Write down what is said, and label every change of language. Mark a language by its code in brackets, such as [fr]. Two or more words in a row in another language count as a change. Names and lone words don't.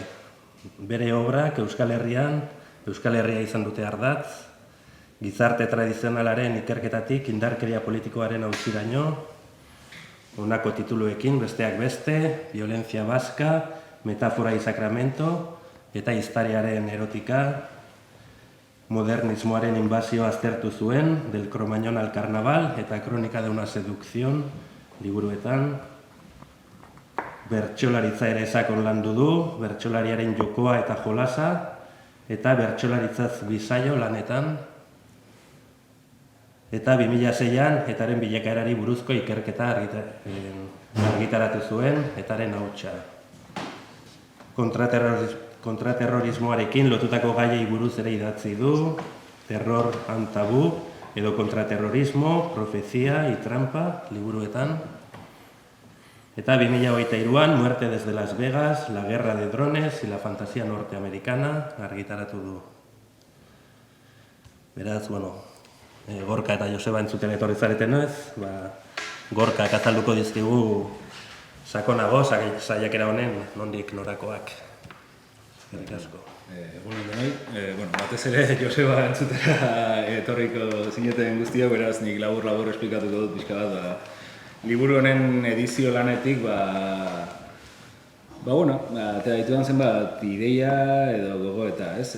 [eu] Bere obrak Euskal Herria izan dute ardatz, gizarte tradizionalaren ikerketatik indarkeria politikoaren auziraino, honako tituluekin besteak beste, Violencia Vasca, Metafora y Sacramento, eta Historiaren erotika, modernismoaren inbazioa aztertu zuen, Del Cromañón al Carnaval, eta Crónica de una seducción, liburuetan. Bertsolaritza ere sakon landu du, bertsolariaren jokoa eta jolasa, eta bertsolaritzaz bisaio lanetan. Eta 2006an, etaren bilakaerari buruzko ikerketa argitaratu zuen, etaren ahotsa. Kontraterrorismoarekin lotutako gaiei buruz ere idatzi du, Terror and Tabú, edo Kontraterrorismo, Profecía y Trampa, liburuetan. Eta 2023an, Muerte desde Las Vegas, La guerra de drones y la fantasía norteamericana, argitaratu du. Beraz, Gorka eta Joseba entzuten etorri zareten ez, Gorkak azalduko dizkigu sakonago, saiakera honen nondik norakoak. Eskerrik asko. Egunon denoi, batez ere Joseba entzutera etorriko zineten guztiak, beraz nik labur esplikatuko dut pixka bat, liburu honen edizio lanetik, eta ditudan zenbat ideia edo gogoeta, ez?